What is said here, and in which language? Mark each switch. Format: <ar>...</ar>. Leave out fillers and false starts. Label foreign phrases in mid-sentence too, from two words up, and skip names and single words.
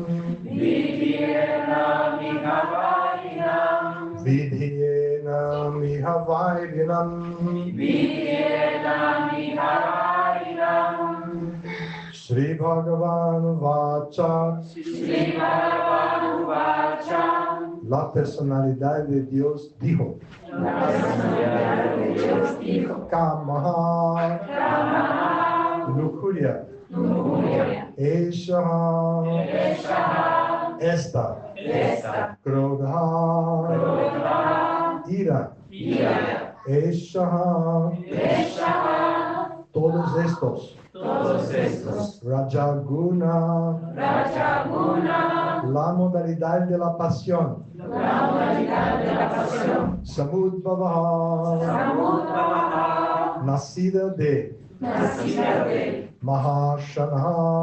<sa>Vidhyena Mihavairinam. Vidhyena Mihavairinam. Vidhyena Mihavairinam. Shri Bhagavan Vacha. Shri Bhagavan Vacha.</sa> <es>La personalidad de Dios dijo. La personalidad de Dios dijo.</es> <sa>Kamaha. Kamaha. Lujuria. Lujuria. Eshaha. Eshaha.</sa> <es>Esta. Esta.</es> <sa>Krodha. Krodha.</sa> <es>Ira. Ira. Eshaha.</es> <sa>Eshaha.</sa> <es>Todos estos. Todos estos.</es> <sa>Rajaguna. Rajaguna.</sa> <es>La modalidad de la pasión. La modalidad de la pasión.</es> <sa>Samudbhavaha. Samudbhavaha.</sa> <es>Nacida de. Nacida de. Mahashanaha.</es>